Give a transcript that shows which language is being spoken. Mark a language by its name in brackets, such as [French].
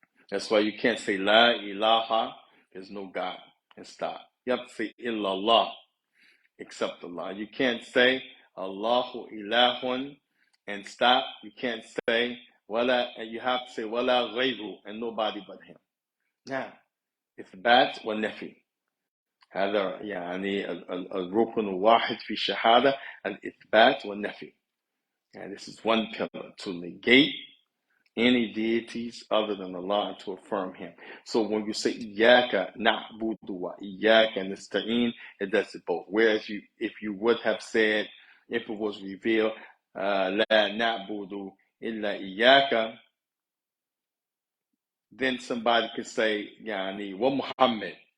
[English] That's why you can't say [Arabic] la ilaha, [English] there's no God, and stop. You have to say illallah, except Allah. You can't say [Arabic] Allahu ilahun [English] and stop. You can't say wala, and you have to say [Arabic] wala ghayru, [English] and nobody but him. [Arabic] Now, ithbat wa nafi. هذا يعني الركن الواحد في الشهادة الإثبات والنفي. [English] And this is one pillar, to negate any deities other than Allah and to affirm Him. So when you say [Arabic] إياك نعبد وإياك نستعين, [English] it does it both. Whereas if you would have said, if it was revealed, [Arabic] لا نعبد إلا إياك, [English] then somebody could say, [Arabic] يعني ومحمد.